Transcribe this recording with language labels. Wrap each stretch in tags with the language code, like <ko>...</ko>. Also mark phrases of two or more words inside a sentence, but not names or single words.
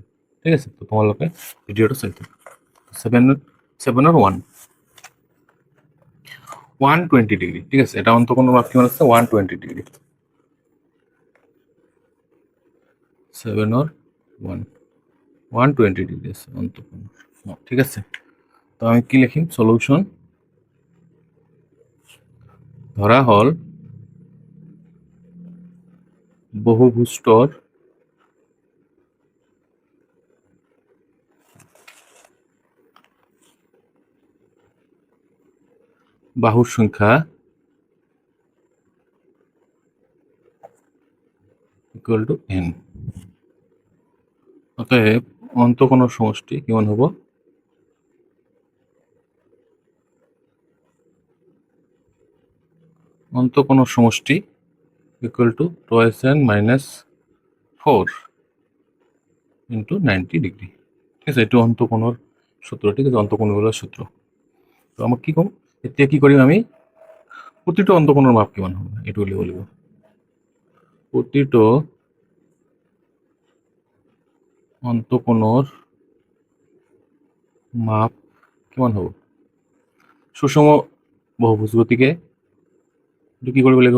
<as>ঠিক আছে, তো তোমালোকে ভিডিঅ'টো চাই থাকা। 7-ৰ 120 ডিগ্ৰী। ঠিক আছে, এটা অন্তকোণৰ মাপ কিমান আছে? 120 ডিগ্ৰী। 7-ৰ 120 ডিগ্ৰী আছে অন্তকোণ। ঠিক আছে, তো আমি কি লিখিম? সলিউশন ধরা হল বহুভুজটোৰ বাহুর সংখ্যা</as> <en>equal to</en> <as>n। অতএব অন্তকোণের সমষ্টি কিমান হ'ব? অন্তকোণের সমষ্টি</as> <en>equal to</en> <as>2n - 4 ইন্টু 90 ডিগ্রি। ঠিক আছে, এইটো অন্তকোণের সূত্র। ঠিক আছে, অন্তকোণগুলোর সূত্র। তো আমাক কি কম? এতিয়া কি কৰিম আমি? প্ৰতিটো অন্তকোণৰ মাপ কিমান হ'ব এইটো উলিয়াব লাগিব। প্ৰতিটো অন্তকোণৰ মাপ কিমান হ'ব? সুষম বহুভুজ, গতিকে এইটো কি কৰিব লাগিব?</as>